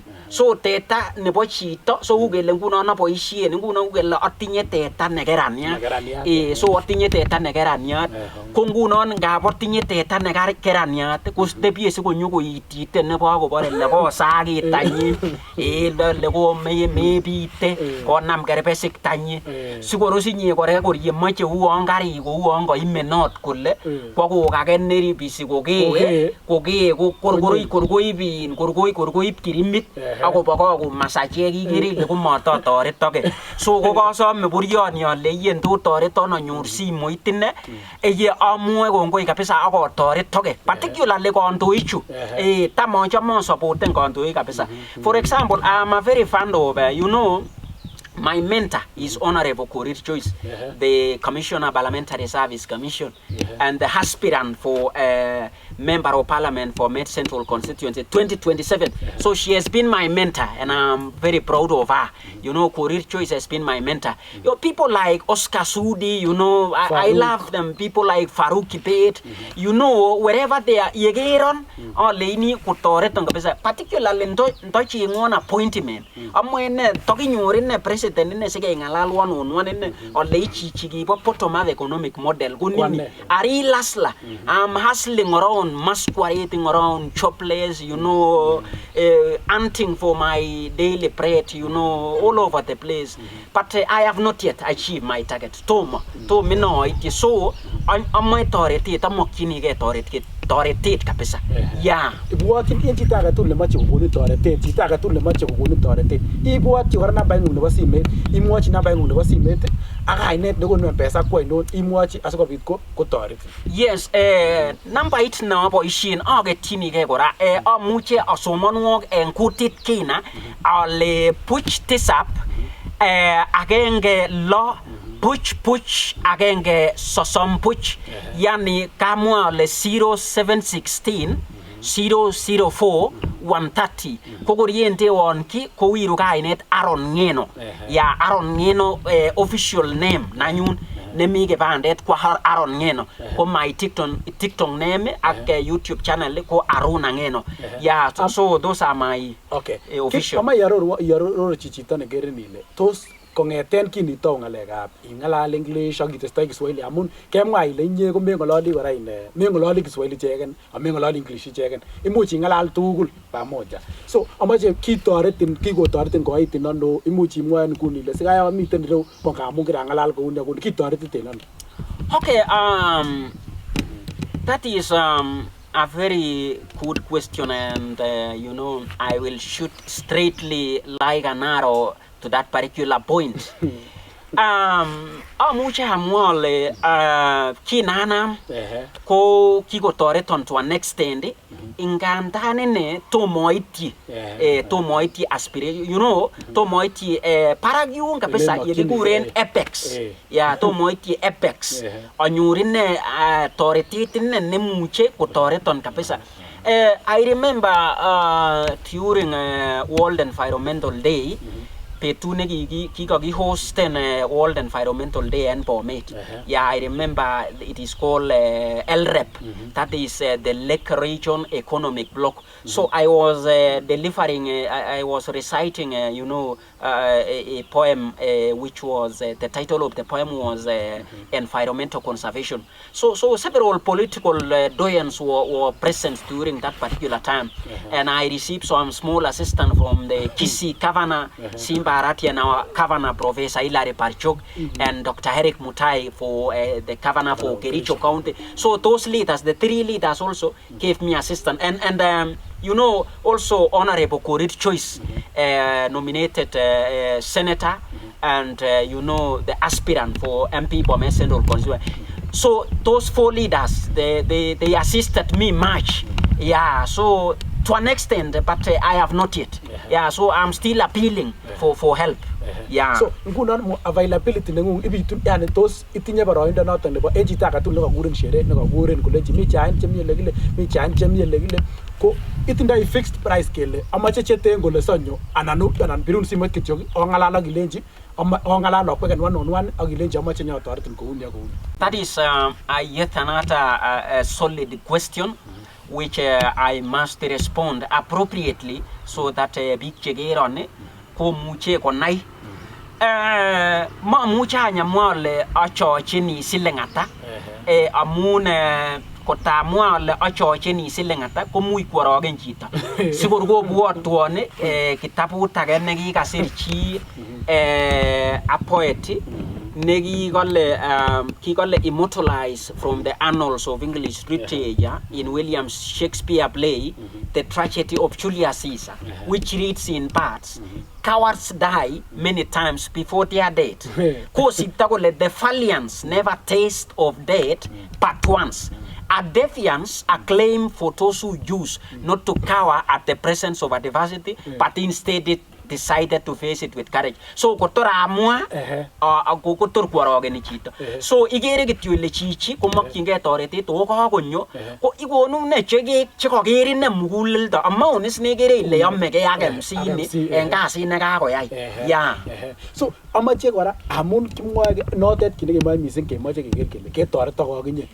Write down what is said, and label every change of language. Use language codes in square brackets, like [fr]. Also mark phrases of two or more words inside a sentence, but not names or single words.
[kln] So teta nebo chito so ugele nguno na boisien nguno ugele atinye teta ne keraniat so atinye teta ne keraniat ko nguno ngab atinye teta ne keraniat ko tebie se konyo ko itite nebo akobore lebo sagi tanyi le ko mebite ko nam kerbesik tanyi sigoro sinye kore yemoche uon karik ko uon koimenot kole kwa kokaken neribisi kokee korkoib kirimit akoboko masachek ikere ile komototoretoke. So kokosome burioni ale yen to toreton anyor simoit ine eye amwoe kongoi kabisa akotoretoke, particularly kandoichu tam achome supporten kandoik kabisa. [en] For example, I am a very fan of my mentor is Honorable Korir Joyce, the Commissioner Parliamentary Service Commission, and the aspirant for Member of Parliament for Med Central Constituency 2027. So she has been my mentor, and I'm very proud of her. Korir Joyce has been my mentor. People like Oscar Sudi, I love them. People like Farouk Kibet, wherever they are, [kln] yegeron or leni kutoreton kabisa. Particularly ntochi ngon appointment. Amwene talking yorin president in sige ngalal one in or leichi chigi potoma [en] economic model. [kln] Gunini ari lasla. [en] I'm hustling around, masquerading around, jobless, hunting for my daily bread, all over the place. But I have not yet achieved my target. To me no, it is so. I'm my authority. I'm mokini get authority kabisa. Yeah. [kln] Ibuat in chitaga tu le macho kuguni authority. Chitaga tu le macho kuguni authority. Ibuat chora na bangu le wasimet. Imwachi na bangu le wasimet. Aga inet dogo no pesa kwa ino. Imwachi asoko bitko authority. Yes. Number 8 na po ishin age tini ke kora. Amuche asomonwok en kutit kina. [en] Ale push this up. [kln] Agenge law. Puch agenge sosom puch yani kamwa le 0716 004 130 kogoriente wonki kowiru kainet Aaron Ngeno ya Aaron Ngeno [en] official name [kln] nanyun nemi ke bandet kwa Aaron Ngeno ko [en] my TikTok name [kln] ak [en] YouTube channel [kln] ko Aruna Ngeno ya [en] so those are my official. [kln] Kama yaroro chichito ne gerenile tos kongeten kinito ngalekab ingalal English ak itestai Kiswahili amun kemwa ile inye ko mengololi kora ine mengololi Kiswahili cheken amengololi English cheken imuch ingalal tugul pamoja. So amache kitoretin kikotoretin koitin ano imuch imwaen kuni ile sikaya miten ireu kongamun kirangalal kouni akuni kitoretin ano. [en] Okay, that is a very good question, and I will shoot straightly like an arrow to that particular point. [kln] Amuche hamwale kinana ko kiko toreton [en] to an extent [kln] ingandane ne tomoiti aspiration tomoiti paragyun kabisa yekiguren apex tomoiti apex anyurine toretetin ne muche ko toreton kabisa. [en] I remember during World Environmental Day [kln] petune ki [en] host World Environmental Day and Bomet. I remember it is called LREP. That is the Lake Region Economic Bloc. So I was delivering, I was reciting, a poem which was the title of the poem was environmental conservation. So several political doyens were present during that particular time, and I received some small assistance from the Kisi Governor Simba Arati and our Governor Professor Hilary Parchok and Dr. Eric Mutai for the Governor for Kericho County. So those leaders, the 3 leaders also gave me assistance, and also Honorable Korir Joyce, nominated senator, and the aspirant for MP for Med Central Constituency. So those 4 leaders, they assisted me much. So to an extent, but I have not yet. So I'm still appealing for help. [kln] So ngunon availability nengung ibitu yani tos itinye boroindo noton nebo ejita katul nekakuren shere nekakuren kolechi mi chain chemie lekile mi chain chemie lekile ko itindai [en] fixed price [kln] kele amache cheten kole sonyo anan birun simoit kityo ongalal ak ilenji ongalal okweken 1-on-1 ak ilenji amache nyotoretin kouni ak kouni. [en] That is yet another solid question which I must respond appropriately so that big [kln] chegerone ko muche konai ma mucha nyamwale achochini silengata amun kotamwale achochini silengata komuch kworogen chito sikor kobwotwone kitabut age nekikasir chi [en] a poet kikole immortalized from the annals of English literature in William Shakespeare play The Tragedy of Julius Caesar, which reads in parts. Cowards die many times before their death. The valiants never taste of death but once. A defiance, a claim for those who use not to cower at the presence of adversity, but instead decided to face it with courage. [kln] So kotora amua kotor kwarogeni chito. So igere kityo ile chichi komakyinge toretet o kakonyo ko igonu ne chekokeri ne muguleldo amonis negere ile yomege ak MC ni en kasit ne kakoyai. [en] Yeah. [kln] So amache kora amun kimwoe notet kit nekemoe mising kemoche keker kele ketoretok akinye.